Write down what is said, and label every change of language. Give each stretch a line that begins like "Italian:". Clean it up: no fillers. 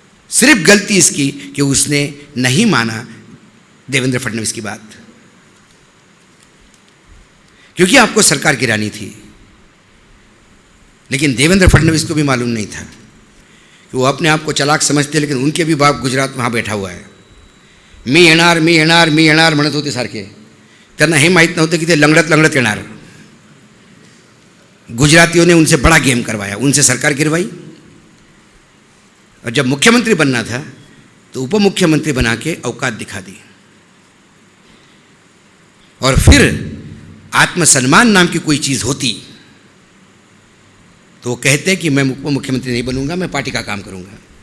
Hindi: सिर्फ गलती इसकी कि उसने नहीं माना देवेंद्र फडणवीस की बात, क्योंकि आपको सरकार गिरानी थी। लेकिन देवेंद्र फडणवीस को भी मालूम नहीं था कि वो अपने आप को चालाक समझते, लेकिन उनके भी बाप गुजरात वहाँ बैठा हुआ है।
Marathi: मी येणार म्हणत होते सारखे, त्यांना हे माहीत नव्हतं की ते लंगडत येणार।
Hindi: गुजरातियों ने उनसे बड़ा गेम करवाया, उनसे सरकार गिरवाई, और जब मुख्यमंत्री बनना था तो उप मुख्यमंत्री बना के औकात दिखा दी। और फिर आत्मसम्मान नाम की कोई चीज़ होती तो वो कहते कि मैं उप मुख्यमंत्री नहीं बनूंगा, मैं पार्टी का काम करूंगा।